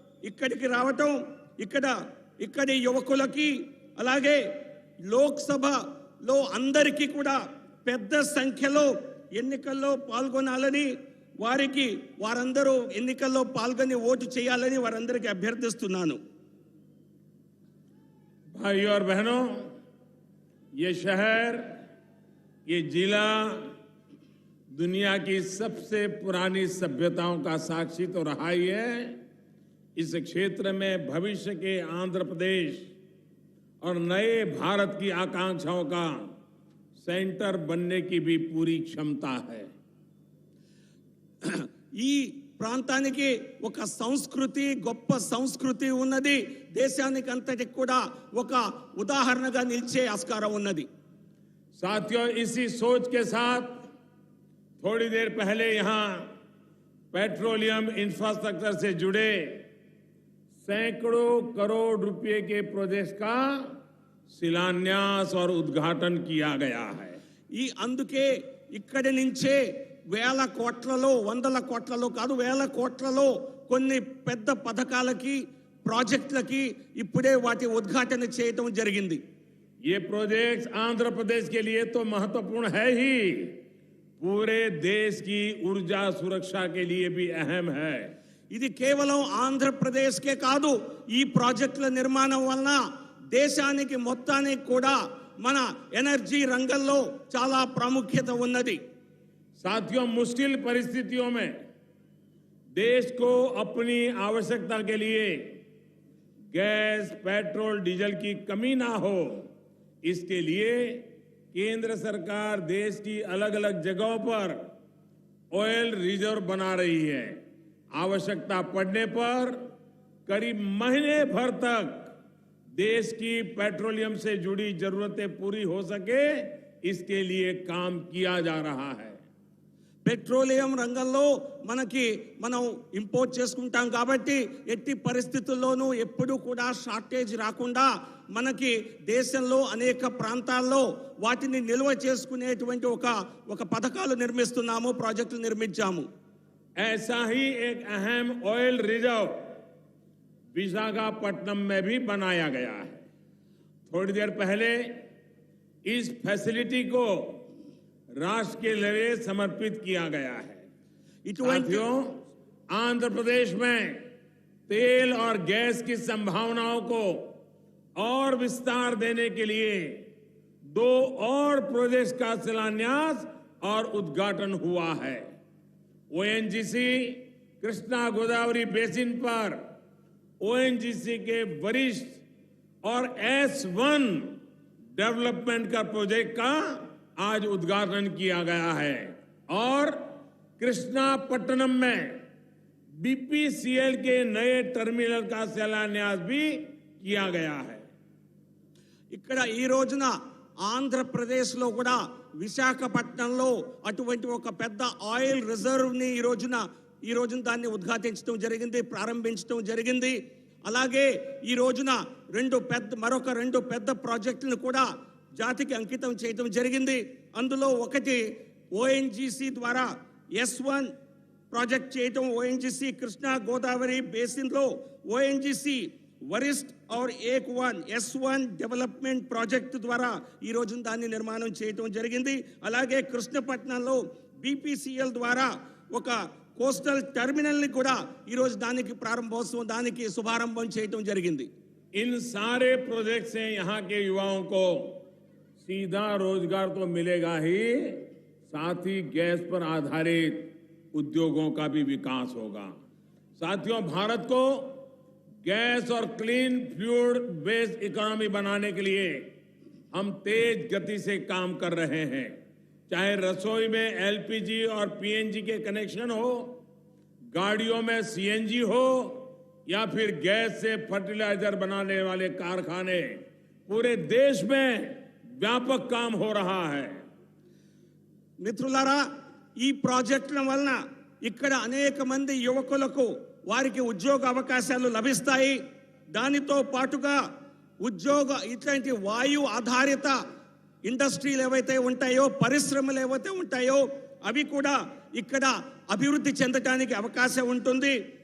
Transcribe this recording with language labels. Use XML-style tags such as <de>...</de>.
<te>ఇక్కడికి రావటం, ఇక్కడి యువకులకి, అలాగే లోక్సభలో అందరికీ కూడా పెద్ద సంఖ్యలో ఎన్నికల్లో పాల్గొనాలని, వారందరూ ఎన్నికల్లో పాల్గొని ఓటు చేయాలని వారందరికీ అభ్యర్థిస్తున్నాను.</te> <hi>भाइयों और बहनों, ये शहर, ये जिला दुनिया की सबसे पुरानी सभ्यताओं का साक्षी तो रहा ही है। इस क्षेत्र में भविष्य के आंध्र प्रदेश और नए भारत की आकांक्षाओं का सेंटर बनने की भी पूरी क्षमता है।</hi> <te>ఈ ప్రాంతానికి ఒక సంస్కృతి, గొప్ప సంస్కృతి ఉన్నది. దేశానికి అంతటికి కూడా ఒక ఉదాహరణగా నిలిచే ఆస్కారం ఉన్నది.</te> <hi>साथियों, इसी सोच के साथ थोड़ी देर पहले यहां पेट्रोलियम इंफ्रास्ट्रक्चर से जुड़े सैकड़ों करोड़ रुपए के प्रोजेक्ट का शिलान्यास और उद्घाटन किया गया है।</hi> <te>ఈ అందుకే ఇక్కడి నుంచే వేల కోట్లలో, వందల కోట్లలో కాదు, వేల కోట్లలో కొన్ని పెద్ద పథకాలకి, ప్రాజెక్టులకి ఇప్పుడే వాటి ఉద్ఘాటన చేయడం జరిగింది.</te> <hi>ये प्रोजेक्ट आंध्र प्रदेश के लिए तो महत्वपूर्ण है ही, पूरे देश की ऊर्जा सुरक्षा के लिए भी अहम है।</hi> <te>ఇది కేవలం ఆంధ్రప్రదేశ్కే కాదు, ఈ ప్రాజెక్టుల నిర్మాణం వలన దేశానికి మొత్తానికి కూడా మన ఎనర్జీ రంగంలో చాలా ప్రాముఖ్యత ఉన్నది.</te> <hi>साथियों, मुश्किल परिस्थितियों में देश को अपनी आवश्यकता के लिए गैस, पेट्रोल, डीजल की कमी ना हो, इसके लिए केंद्र सरकार देश की अलग अलग जगहों पर ऑयल रिजर्व बना रही है। आवश्यकता पड़ने पर करीब महीने भर तक देश की पेट्रोलियम से जुड़ी जरूरतें पूरी हो सके, इसके लिए काम किया जा रहा है।</hi> <te>పెట్రోలియం రంగంలో మనం ఇంపోర్ట్ చేసుకుంటాం కాబట్టి ఎట్టి పరిస్థితుల్లోనూ ఎప్పుడూ కూడా షార్టేజ్ రాకుండా మనకి దేశంలో అనేక ప్రాంతాల్లో వాటిని నిల్వ చేసుకునేటువంటి ఒక పథకాలు నిర్మిస్తున్నాము, ప్రాజెక్టులు నిర్మించాము.</te> <hi>ऐसा ही एक अहम ऑयल रिजर्व विशाखापट्टनम में भी बनाया गया है। थोड़ी देर पहले इस फैसिलिटी को राष्ट्र के लिए समर्पित किया गया है। साथियों, आंध्र प्रदेश में तेल और गैस की संभावनाओं को और विस्तार देने के लिए 2 और प्रोजेक्ट्स का शिलान्यास और उद्घाटन हुआ है। ओएनजीसी कृष्णा गोदावरी बेसिन पर ओएनजीसी के वरिष्ठ और S1 डेवलपमेंट का प्रोजेक्ट का आज उद्घाटन किया गया है और कृष्णापट्टनम में बीपीसीएल के नए टर्मिनल का शिलान्यास भी किया गया है।</hi> <te>ఇక్కడ ఈ రోజున ఆంధ్రప్రదేశ్లో కూడా విశాఖపట్నంలో అటువంటి ఒక పెద్ద ఆయిల్ రిజర్వ్ని ఈ రోజున దాన్ని ఉద్ఘాటించడం జరిగింది, ప్రారంభించడం జరిగింది. అలాగే ఈ రోజున మరొక రెండు పెద్ద ప్రాజెక్టులను కూడా జాతికి అంకితం చేయడం జరిగింది. అందులో ఒకటి ఓఎన్జీసీ ద్వారా S1 ప్రాజెక్ట్ చేయడం. ఓఎన్జీసీ కృష్ణా గోదావరి బేసిన్లో ఓఎన్జీసీ వరిష్ఠ్</te> <hi>और एक</hi> <te>S1 డెవలప్మెంట్ ప్రాజెక్ట్ ద్వారా ఈ రోజున దాన్ని నిర్మాణం చేయడం జరిగింది. అలాగే కృష్ణపట్నంలో బీపీసీఎల్ ద్వారా ఒక కోస్టల్ టర్మినల్ ని కూడా ఈ రోజు దానికి శుభారంభం చేయడం జరిగింది.</te> <hi>इन सारे प्रोजेक्ट से यहाँ के युवाओं को सीधा रोजगार तो मिलेगा ही, साथ ही गैस पर आधारित उद्योगों का भी विकास होगा। साथियों, भारत को गैस और क्लीन फ्यूल बेस्ड इकोनॉमी बनाने के लिए हम तेज गति से काम कर रहे हैं। चाहे रसोई में एलपीजी और पीएनजी के कनेक्शन हो, गाड़ियों में सीएनजी हो, या फिर गैस से फर्टिलाइजर बनाने वाले कारखाने, पूरे देश में व्यापक काम हो रहा है।</hi> <te>మిత్రులారా, ఈ ప్రాజెక్టుల వలన ఇక్కడ అనేక మంది యువకులకు వారికి ఉద్యోగ అవకాశాలు లభిస్తాయి. దానితో పాటుగా ఇట్లాంటి వాయు ఆధారిత ఇండస్ట్రీలు ఏవైతే ఉంటాయో, పరిశ్రమలు ఏవైతే ఉంటాయో అవి కూడా ఇక్కడ అభివృద్ధి చెందడానికి అవకాశం ఉంటుంది.</te>